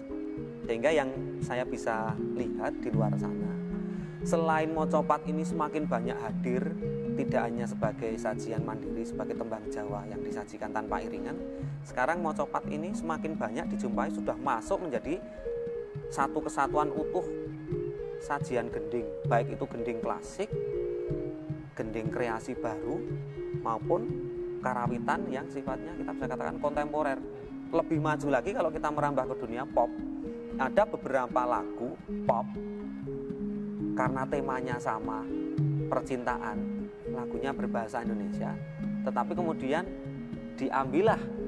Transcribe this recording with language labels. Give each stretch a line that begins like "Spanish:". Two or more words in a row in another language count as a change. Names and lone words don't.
Indonesian: Sehingga yang saya bisa lihat di luar sana, selain Mojopat ini semakin banyak hadir, tidak hanya sebagai sajian mandiri, sebagai tembang Jawa yang disajikan tanpa iringan, sekarang Mojopat ini semakin banyak dijumpai sudah masuk menjadi satu kesatuan utuh sajian gending, baik itu gending klasik, gending kreasi baru, maupun karawitan yang sifatnya kita bisa katakan kontemporer. Lebih maju lagi kalau kita merambah ke dunia pop, ada beberapa lagu pop karena temanya sama, percintaan, lagunya berbahasa Indonesia, tetapi kemudian diambillah